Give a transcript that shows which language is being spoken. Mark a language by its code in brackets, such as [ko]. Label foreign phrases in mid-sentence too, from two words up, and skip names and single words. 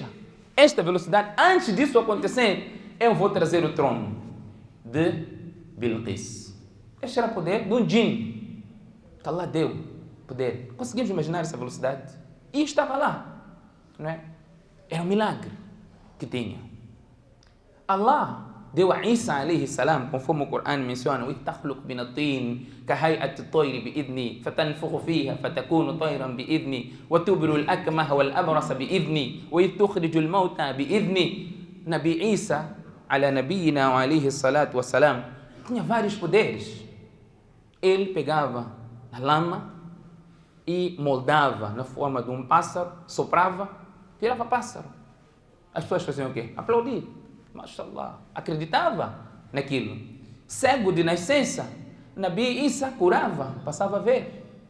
[pt] Esta velocidade, antes disso acontecer, eu vou trazer o trono de Bilqis. Este era o poder de um jinn que Allah deu poder. Conseguimos imaginar essa velocidade? E estava lá, não é? Era um milagre que tinha. Allah deu a Isa [ar] عليه السلام, [pt] conforme o Corão menciona: [ar] وَتَخْلُقْ مِنَ الطِّينِ كَهَيْئَةِ الطَّيْرِ بِإِذْنِي فَتَنْفُخُ فِيهَا فَتَكُونُ طَيْرًا بِإِذْنِي وَتُبْرِئُ الْأَكْمَهَ وَالْأَبْرَصَ بِإِذْنِي وَإِذْ تُخْرِجُ الْمَوْتَى بِإِذْنِي. Nabi Isa, على نبينا و عليه الصلاة و السلام, [pt] tinha vários poderes. Ele pegava a lama e moldava na forma de um pássaro, soprava, virava pássaro. As pessoas faziam o quê? Aplaudir. Mashallah. Acreditava naquilo. Cego de nascença, Nabi Isa curava, passava a ver.